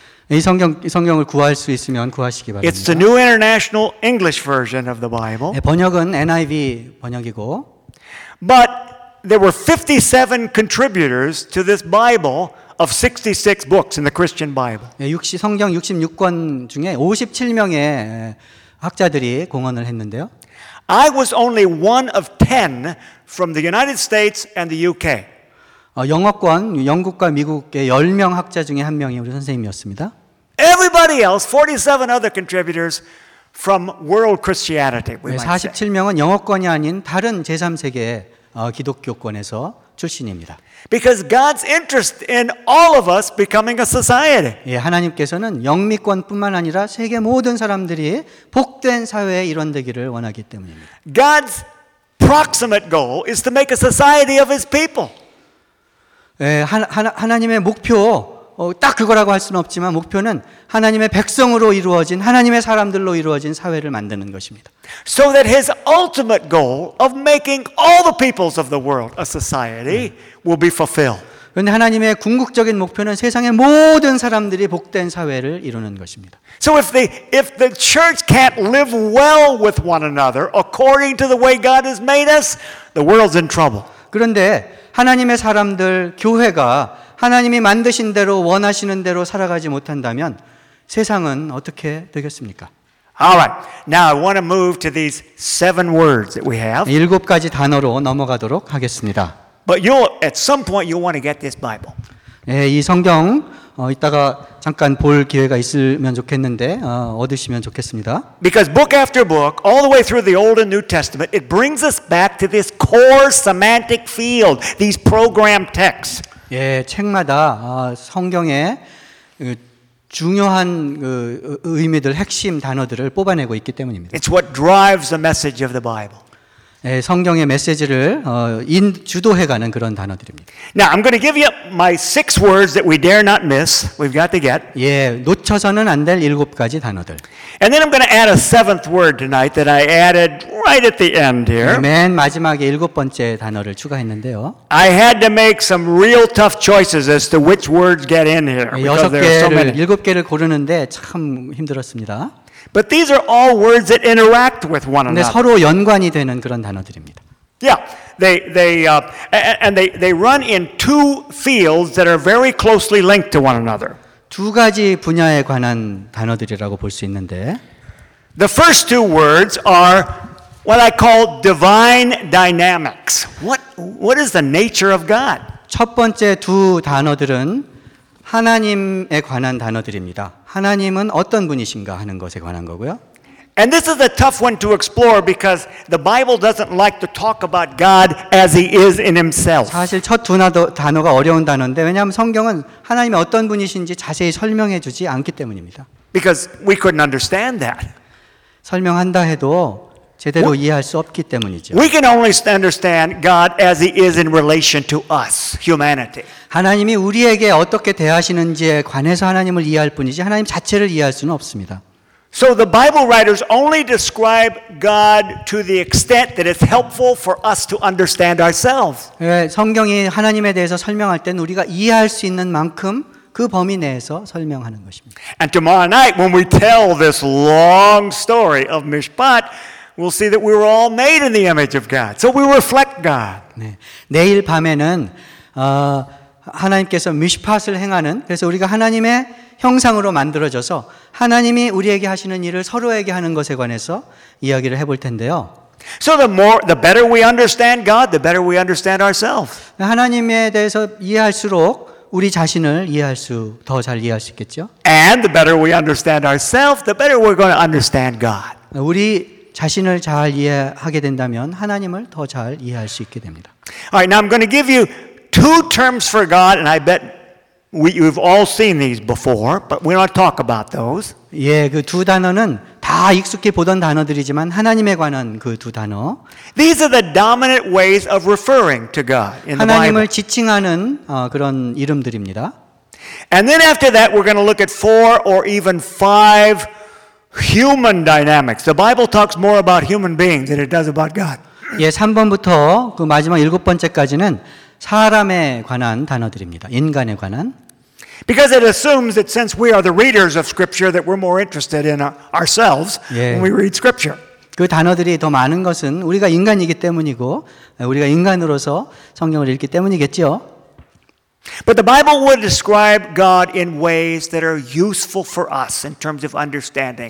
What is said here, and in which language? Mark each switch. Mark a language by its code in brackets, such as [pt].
[ko] 이 성경을 구할 수 있으면 구하시기 바랍니다. [en] It's the New International English Version of the Bible. [ko] 네, 번역은 NIV 번역이고. [en] But there were 57 contributors to this Bible of 66 books in the Christian Bible. [ko] 네, 성경 66권 중에 57명의 학자들이 공헌을 했는데요. [en] I was only one of 10 from the United States and the UK. [ko] 영어권 영국과 미국의 10명 학자 중에 한 명이 우리 선생님이었습니다. [en] Everybody else, 47 other contributors from world Christianity. [ko] 네, 47명은 영어권이 아닌 다른 제3세계 기독교권에서 출신입니다. [en] Because God's interest in all of us becoming a society. [ko] 예, 하나님께서는 영미권뿐만 아니라 세계 모든 사람들이 복된 사회의 일원 되기를 원하기 때문입니다. [en] God's proximate goal is to make a society of his people. [ko] 예, 하나님의 목표 딱 그거라고 할 수는 없지만 목표는 하나님의 백성으로 이루어진 하나님의 사람들로 이루어진 사회를 만드는 것입니다. [en] So that his ultimate goal of making all the peoples of the world a society will be fulfilled. [ko] 그런데 하나님의 궁극적인 목표는 세상의 모든 사람들이 복된 사회를 이루는 것입니다. [en] So if the church can't live well with one another according to the way God has made us, the world's in trouble. [ko] 그런데 하나님의 사람들 교회가 하나님이 만드신 대로 원하시는 대로 살아가지 못한다면 세상은 어떻게 되겠습니까? [en] All right. Now I want to move to these 7 words that we have. [ko] 일곱 가지 단어로 넘어가도록 하겠습니다. [en] But you at some point you want to get this Bible. [ko] 예, 이 성경 이따가 잠깐 볼 기회가 있으면 좋겠는데 얻으시면 좋겠습니다. [en] Because book after book, all the way through the Old and New Testament, it brings us back to this core semantic field, these program texts. [ko] 예, 책마다 성경의 중요한 그 의미들, 핵심 단어들을 뽑아내고 있기 때문입니다. [en] It's what drives the message of the Bible. [ko] 예, 성경의 메시지를 주도해가는 그런 단어들입니다. [en] Now I'm going to give you my six words that we dare not miss. We've got to get. [ko] 예, 놓쳐서는 안 될 일곱 가지 단어들. [en] And then I'm going to add a seventh word tonight that I added right at the end here. [ko] 예, 맨 마지막에 일곱 번째 단어를 추가했는데요. [en] I had to make some real tough choices as to which words get in here. [ko] 예, 여섯 개를 일곱 개를 고르는데 참 힘들었습니다. [en] But these are all words that interact with one another. [ko] 네, 서로 연관이 되는 그런 단어들입니다. [en] Yeah, they run in two fields that are very closely linked to one another. [ko] 두 가지 분야에 관한 단어들이라고 볼 수 있는데. [en] The first two words are what I call divine dynamics. What is the nature of God? [ko] 첫 번째 두 단어들은 하나님에 관한 단어들입니다. 하나님은 어떤 분이신가 하는 것에 관한 거고요. [en] And this is a tough one to explore because the Bible doesn't like to talk about God as he is in himself. [ko] 사실 첫 두 단어가 어려운 단어인데 왜냐하면 성경은 하나님이 어떤 분이신지 자세히 설명해 주지 않기 때문입니다. [en] Because we couldn't understand that. [ko] 설명한다 해도 제대로 이해할 수 없기 때문이죠. [en] We can only understand God as he is in relation to us, humanity. [ko] 하나님이 우리에게 어떻게 대하시는지에 관해서 하나님을 이해할 뿐이지 하나님 자체를 이해할 수는 없습니다. [en] So the Bible writers only describe God to the extent that it's helpful for us to understand ourselves. [ko] 예, 성경이 하나님에 대해서 설명할 때는 우리가 이해할 수 있는 만큼 그 범위 내에서 설명하는 것입니다. [en] And tomorrow night when we tell this long story of Mishpat, we'll see that we were all made in the image of God. So we reflect God. [ko] 네. 내일 밤에는 하나님께서 미슈팟을 행하는 그래서 우리가 하나님의 형상으로 만들어져서 하나님이 우리에게 하시는 일을 서로에게 하는 것에 관해서 이야기를 해볼 텐데요. [en] So the better we understand God, the better we understand ourselves. [ko] 하나님에 대해서 이해할수록 우리 자신을 이해할 수 더 잘 이해할 수 있겠죠. [en] And the better we understand ourselves, the better we're going to understand God. [ko] 우리 자신을 잘 이해하게 된다면 하나님을 더 잘 이해할 수 있게 됩니다. [en] All right, now I'm going to give you two terms for God, and I bet you've all seen these before, but we don't talk about those. [ko] 예, 그 두 단어는 다 익숙히 보던 단어들이지만 하나님에 관한 그 두 단어. [en] These are the dominant ways of referring to God in the Bible. [ko] 하나님을 지칭하는 그런 이름들입니다. [en] And then after that, we're going to look at four or even five. Human dynamics. The Bible talks more about human beings than it does about God. [ko] 예, 3번부터 그 마지막 일곱 번째까지는 사람에 관한 단어들입니다. 인간에 관한. [en] Because it assumes that since we are the readers of Scripture, that we're more interested in ourselves when we read Scripture. [ko] 그 단어들이 더 많은 것은 우리가 인간이기 때문이고 우리가 인간으로서 성경을 읽기 때문이겠지요. [en] But the Bible would describe God in ways that are useful for us in terms of understanding.